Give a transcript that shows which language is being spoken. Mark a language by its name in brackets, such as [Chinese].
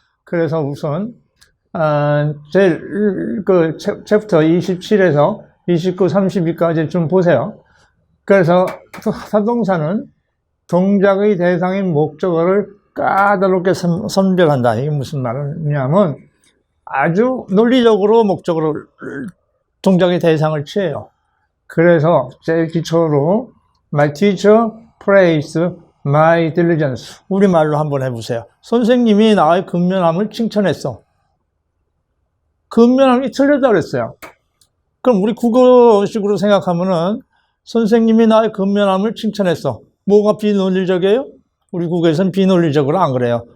[Korean] 그래서 우선 제일 챕터 27에서 29, 32까지 좀 보세요. 그래서 타동사는 동작의 대상인 목적어를 까다롭게 선별한다. 이게 무슨 말이냐면 아주 논리적으로 목적어를 동작의 대상을 취해요. 그래서 제일 기초로 [English] My teacher praised my diligence. [Korean] 우리말로 한번 해보세요. 선생님이 나의 근면함을 칭찬했어. 근면함이 틀렸다고 그랬어요. 그럼 우리 국어식으로 생각하면은 선생님이 나의 근면함을 칭찬했어. 뭐가 비논리적이에요? 우리 국어에서는 비논리적으로 안 그래요.